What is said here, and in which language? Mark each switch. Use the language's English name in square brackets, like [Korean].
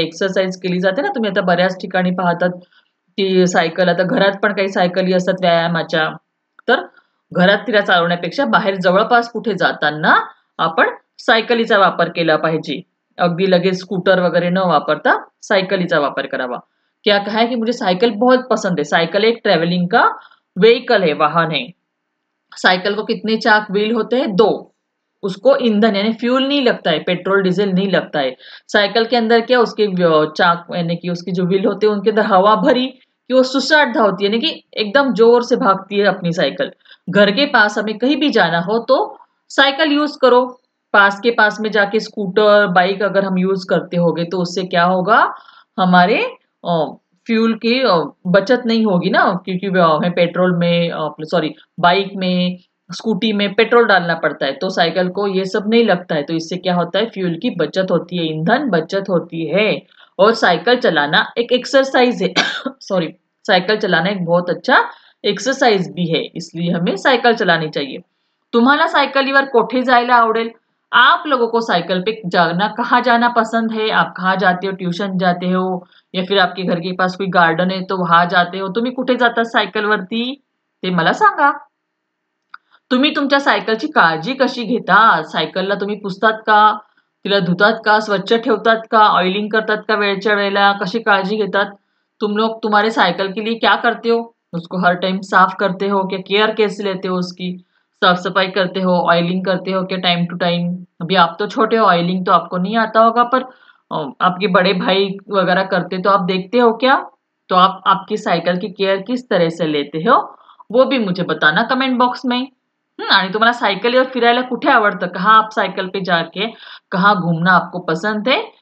[Marathi] Exercise केली जाते ना, तुम्ही आता बऱ्याच ठिकाणी पाहतात की सायकल, आता घरात पण काही सायकली असतात व्यायामाच्या। तर घरात तिला चालवण्यापेक्षा बाहेर जवळपास कुठे जाताना आपण सायकलीचा वापर केला पाहिजे। अगदी लगेच स्कूटर वगैरे न वापरता सायकलीचा वापर करावा। [Hindi] क्या कहा है कि मुझे साइकिल बहुत पसंद है। साइकिल एक ट्रैवलिंग का व्हीकल है, वाहन है। साइकिल को कितने चाक व्हील होते हैं? 2। उसको ईंधन यानी फ्यूल नहीं लगता है, पेट्रोल डीजल नहीं लगता है। साइकिल के अंदर क्या, उसके चाक यानी कि उसकी जो व्हील होते हैं उनके अंदर हवा भरी कि वो [Marathi] सुसाट धावती [Hindi] है, यानी कि एकदम जोर से भागती है अपनी साइकिल। घर के पास हमें कहीं भी जाना हो तो साइकिल यूज करो। पास के पास में जाके स्कूटर, बाइक अगर हम यूज करते होंगे तो उससे क्या होगा? हमारे फ्यूल की बचत नहीं होगी ना, क्योंकि हमें पेट्रोल में सॉरी बाइक में, स्कूटी में पेट्रोल डालना पड़ता है, तो साइकिल को ये सब नहीं लगता है। तो इससे क्या होता है? फ्यूल की बचत होती है, ईंधन बचत होती है। और साइकिल चलाना एक एक्सरसाइज है सॉरी, साइकिल चलाना एक बहुत अच्छा एक्सरसाइज भी है, इसलिए हमें साइकिल चलानी चाहिए। [Marathi] तुम्हाला सायकलीवर कोठे जायला आवडेल? [Hindi] आप लोगों को साइकिल पे जाना, कहाँ जाना पसंद है? आप कहाँ जाते हो? ट्यूशन जाते हो या फिर आपके घर के पास कोई गार्डन है तो वहां जाते हो? [Marathi] तुम्ही कुठे जाता सायकलवरती ते मला सांगा। तुम्ही तुमच्या सायकलची काळजी कशी घेता? सायकलला तुम्ही पुसतात का? तिला धुतात का? स्वच्छ ठेवतात का? ऑइलिंग करतात का वेळच्या वेळेला? कशी काळजी घेतात? [Hindi] तुम लोग तुम्हारे साइकिल के लिए क्या करते हो? उसको हर टाइम साफ करते हो क्या? केयर कैसे लेते हो उसकी? साफ सफाई करते हो, ऑयलिंग करते हो क्या टाइम टू टाइम? अभी आप तो छोटे हो, ऑयलिंग तो आपको नहीं आता होगा, पर आपके बड़े भाई वगैरह करते तो आप देखते हो क्या? तो आप आपकी साइकिल की केयर किस तरह से लेते हो वो भी मुझे बताना कमेंट बॉक्स में। [Marathi] आणि तुम्हाला सायकलीवर फिरायला कुठे आवडतं? [Hindi] कहाँ आप सायकल पे जाके कहाँ घूमना आपको पसंद है?